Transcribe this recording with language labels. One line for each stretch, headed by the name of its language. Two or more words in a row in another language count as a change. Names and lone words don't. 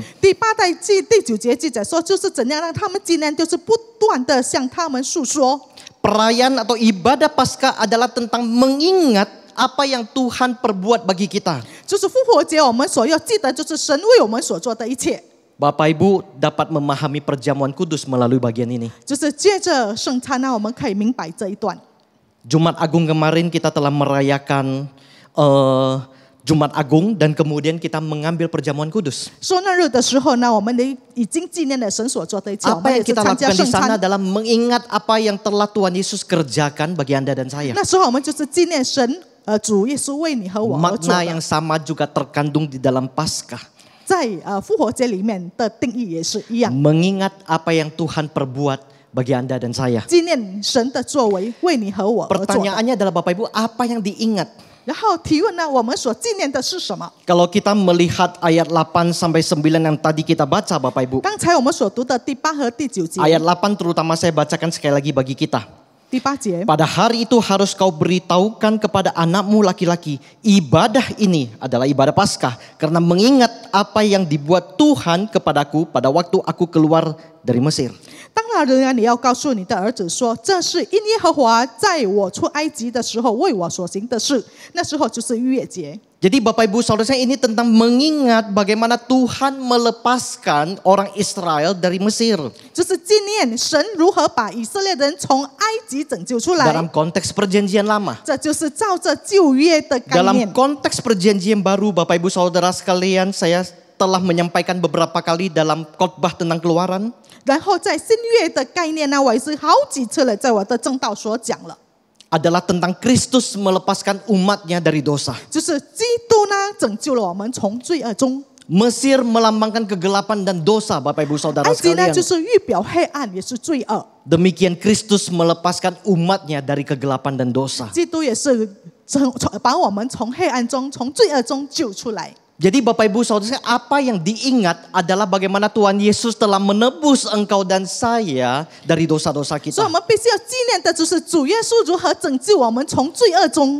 Chinese: 第8第9节记载说，就是怎样让他们纪念，就是不断的向他们述说。
Indonesian: Perayaan atau ibadah Paskah adalah tentang mengingat apa yang Tuhan perbuat bagi kita.
Chinese: 就是复活节，我们所要记得，就是神为我们所做的一切。
Indonesian: Bapak Ibu dapat memahami perjamuan kudus melalui bagian ini.
Chinese: 就是借着圣餐呢，我们可以明白这一段。
Indonesian: Jumat Agung kemarin kita telah merayakan Jumat Agung dan kemudian kita mengambil perjamuan kudus.
Chinese: 受难日的时候呢，我们已经纪念了神所做的一切，我
Indonesian: Apa
Chinese: 们也
Indonesian: yang
Chinese: 是
Indonesian: kita
Chinese: 参加
Indonesian: lakukan
Chinese: 圣
Indonesian: di sana
Chinese: 餐。
Indonesian: adalah mengingat apa yang telah Tuhan Yesus kerjakan bagi Anda dan saya.
Chinese: 那时候我们就是纪念神，主耶稣为你和我而做
Indonesian: Makna yang
Chinese: 的。
Indonesian: sama juga terkandung di dalam Paskah.
Chinese: 在复活节里面的定义也是一样，
Indonesian: Mengingat apa yang Tuhan perbuat bagi Anda dan saya.
Chinese: 纪念神的作为为你和我而做的。
Indonesian: Pertanyaannya adalah Bapak Ibu, apa yang diingat?
Chinese: 然后提问呢，我们所纪念的是什么？
Indonesian: Kalau kita melihat ayat 8 sampai 9 yang tadi kita baca Bapak Ibu.
Chinese: 刚才我们所读的第8和第9节，
Indonesian: Ayat 8 terutama saya bacakan sekali lagi bagi kita.
Chinese: 第8节，
Indonesian: Pada hari itu harus kau beritahukan kepada anakmu laki-laki, ibadah ini adalah ibadah Paskah karena mengingat apa yang dibuat Tuhan kepadaku pada waktu aku keluar dari Mesir.
Chinese: 当那日呢，你要告诉你的儿子说，这是因耶和华在我出埃及的时候为我所行的事。那时候就是逾越节。
Indonesian: Jadi Bapak Ibu Saudara saya ini tentang mengingat bagaimana Tuhan melepaskan orang Israel dari Mesir.
Chinese: 就是纪念神如何把以色列人从埃及拯救出来。
Indonesian: Dalam konteks perjanjian lama.
Chinese: 这就是照着旧约的概
Indonesian: Dalam
Chinese: 念。
Indonesian: konteks perjanjian baru Bapak Ibu Saudara sekalian, saya telah menyampaikan beberapa kali dalam khotbah tentang keluaran.
Chinese: 然后在新约的概念呢，我也是好几次了，在我的正道所讲了，
Indonesian: Adalah tentang Kristus melepaskan umatnya dari dosa.
Chinese: 就是基督呢拯救了我们从罪恶中。
Indonesian: Mesir melambangkan kegelapan dan dosa Bapak Ibu Saudara
Chinese: 埃及呢
Indonesian: sekalian.
Chinese: 就是预表黑暗，也是罪恶。
Indonesian: Demikian Kristus melepaskan umatnya dari kegelapan dan dosa.
Chinese: 基督也是把我们从黑暗中、从罪恶中救出来。
Indonesian: Jadi Bapak Ibu Saudara, apa yang diingat adalah bagaimana Tuhan Yesus telah menebus engkau dan saya dari dosa-dosa
Chinese: 所以
Indonesian: kita.
Chinese: 我们必须要纪念的就是主耶稣如何拯救我们从罪恶中。